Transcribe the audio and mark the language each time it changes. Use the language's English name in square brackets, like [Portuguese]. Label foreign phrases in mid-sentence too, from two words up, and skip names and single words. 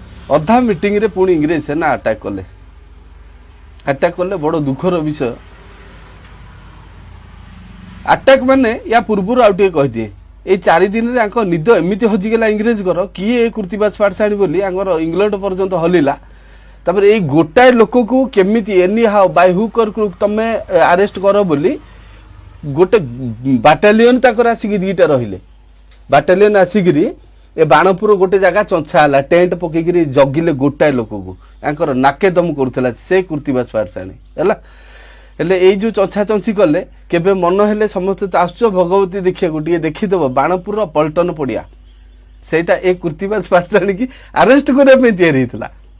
[Odia] ଅଧା ମିଟିଂରେ ପୁଣି ଇଂରେଜ ସେନା ଆଟାକ୍ କଲେ। ଆଟାକ୍ କଲେ, ବଡ଼ ଦୁଃଖର ବିଷୟ। ଆଟାକ୍ ମାନେ, ୟା ପୂର୍ବରୁ ଆଉ ଟିକେ କହିଦିଏ, ଏଇ ଚାରି ଦିନରେ ଆଙ୍କ ନିଦ ଏମିତି ହଜିଗଲା ଇଂରେଜଙ୍କର, କିଏ ଏ କୃତିବାସ ପାଠଶାଣୀ ବୋଲି ଆଙ୍କର ଇଂଲଣ୍ଡ ପର୍ଯ୍ୟନ୍ତ ହଲିଲା। ତାପରେ ଏଇ ଗୋଟାଏ ଲୋକକୁ କେମିତି [English] anyhow by hook or crook [Odia] ତମେ, ଏ, ଆରେଷ୍ଟ କର ବୋଲି ଗୋଟେ ବାଟାଲିୟନ ତାଙ୍କର ଆସିକି ଦିଟା ରହିଲେ। ବାଟାଲିୟନ ଆସିକିରି ଏ ବାଣପୁର ଗୋଟେ ଜାଗା ଚଞ୍ଛା ହେଲା, ଟେଣ୍ଟ ପକେଇକିରି ଜଗିଲେ ଗୋଟାଏ ଲୋକକୁ, ଆଙ୍କର ନାକେ ଦମ କରୁଥିଲା ସେ କୃତିବାସ ପାଠଶାଣୀ ହେଲା। ହେଲେ ଏଇ ଯୋଉ ଚଞ୍ଛା ଚଞ୍ଛି କଲେ, କେବେ ମନ ହେଲେ ସମସ୍ତେ ତ ଆସୁଛ ଭଗବତୀ ଦେଖିବାକୁ, ଟିକେ ଦେଖିଦବ ବାଣପୁରର ପଲ୍ଟନ ପଡ଼ିଆ, ସେଇଟା ଏ କୃତିବାସ ପାଠଶାଣୀ କି ଆରେଷ୍ଟ କରିବା ପାଇଁ ତିଆରି ହେଇଥିଲା।